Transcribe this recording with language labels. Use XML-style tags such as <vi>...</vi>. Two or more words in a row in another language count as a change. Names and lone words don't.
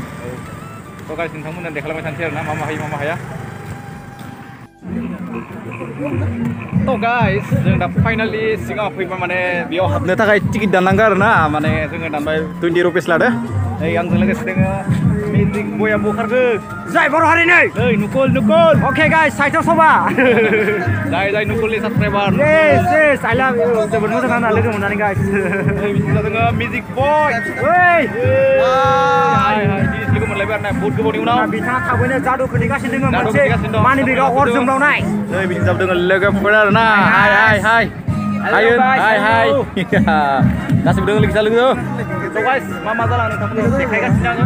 <brx>तो गाइस नोंथांमोना देखायलांबाय थानोसै आरोना मा हायो मा हाया तो गाइस जों दा फाइनाली सिगाङाव फैबा माने बेयाव हाबनो थाखाय टिकेट दाननांगौ आरोना माने जोङो दानबाय 20 रुपिस लादो नै आंजों लोगोसे दोङो मिउजिक बया बोखारदो जाय बर' हारिनि नै नुकुल अके गाइस साइटआव सबा जाय नुकुलनि साबस्क्राइबार</brx> <en>yes I love you</en> <brx>जोबोद मोजां नांना लोगो मोननानै गाइस नै बिदिनो दोङो मिउजिक बय ओइ हाय लोगो मोनलायबाय आरोना बहुत गोबावनि उनाव बिथाङा थाबैनो जादुखौ नेगासिनो दोङो मोनसे मानि बेगाव अर जोंब्लावनाय नै बिदिनो जाबो दोङो लोगोफोर आरोना हाय गासिबो दोङो लोगो तो गाइस मा जालांनो नोंथांमोननो देखायगासिनो आङो</brx>